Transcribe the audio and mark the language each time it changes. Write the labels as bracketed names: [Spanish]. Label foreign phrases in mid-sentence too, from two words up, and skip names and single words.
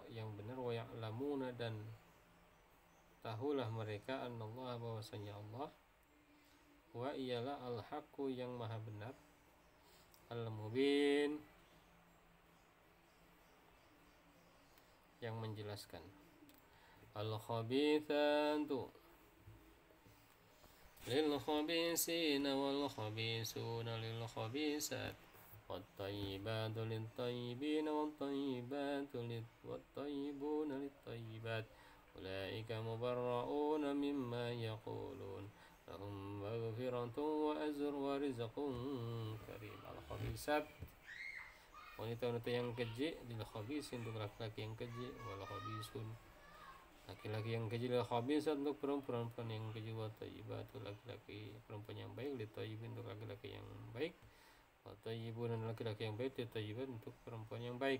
[Indonesian] yang benar, [Arabic] ويعلمون, [Indonesian] dan tahulah mereka, annallaha, bahwasanya Allah, [Arabic] وهو الحق, [Indonesian] yang maha benar, al-mubin, yang menjelaskan. [Arabic] الخبيثات للخبيثين والخبيثون للخبيثات والطيبات للطيبين والطيبون للطيبات أولئك مبرءون مما يقولون لهم مغفرة وأجر ورزق كريم. [Indonesian] Al-khabisat, wanita-wanita yang keji, [Arabic] للخبيثين [Indonesian] untuk laki-laki yang keji, [Arabic] والخبيثون, [Indonesian] laki-laki yang keji, [Arabic] للخبيثات [Indonesian] untuk perempuan yang keji, [Arabic] والطيبات, [Indonesian] laki-laki perempuan yang baik, [Arabic] للطيبين [Indonesian] untuk laki-laki yang baik, [Arabic] والطيبون [Indonesian] dan laki-laki yang baik, [Arabic] للطيبات [Indonesian] untuk perempuan yang baik.